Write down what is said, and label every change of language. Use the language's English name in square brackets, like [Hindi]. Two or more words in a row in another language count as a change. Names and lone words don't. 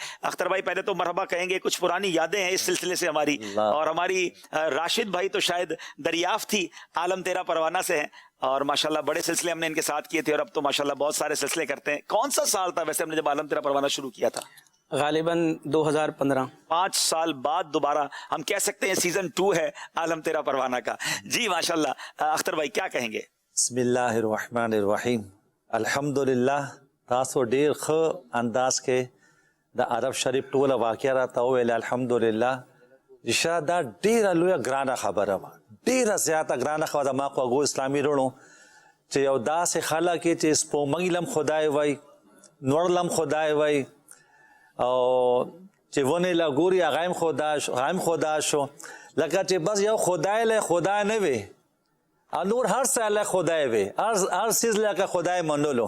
[Urdu] اختر بھائی پہلے تو مرحبا کہیں گے, کچھ پرانی یادیں ہیں اس سلسلے سے ہماری, اور ہماری راشد بھائی تو شاید دریافت تھی عالم تیرا پروانہ سے ہیں, اور ماشاءاللہ بڑے سلسلے ہم نے ان کے ساتھ کیے تھے, اور اب تو ماشاءاللہ بہت سارے سلسلے کرتے ہیں. کون سا سال تھا ویسے ہم نے جب عالم تیرا پروانہ شروع کیا تھا؟ غالباً 2015. 5 سال بعد دوبارہ ہم کہہ سکتے ہیں سیزن 2 ہے عالم تیرا پروانہ کا. جی ماشاءاللہ, اختر بھائی کیا کہیں گے؟ [Arabic] بسم اللہ الرحمن الرحیم. [Pashto] الحمدللہ تاسو ډیر ښه انداز کې د عرب شریف ټوله واقعه راته وویله. الحمدلله رشا دا ډیره لویه ګرانه خبره وه, ډیره زیاته ګرانه خبره ده. ما خوږو اسلامي وروڼو چې یو داسې خلک یې چې سپوږمۍ لم خدای وای, نور لم خدای وای, او چې ونې له ګوري هغه هم خدا شو, لکه چې بس یو خدای له خدای نه وي, نور هر څه له خدای وي, هر څیز لکه خدای منلو.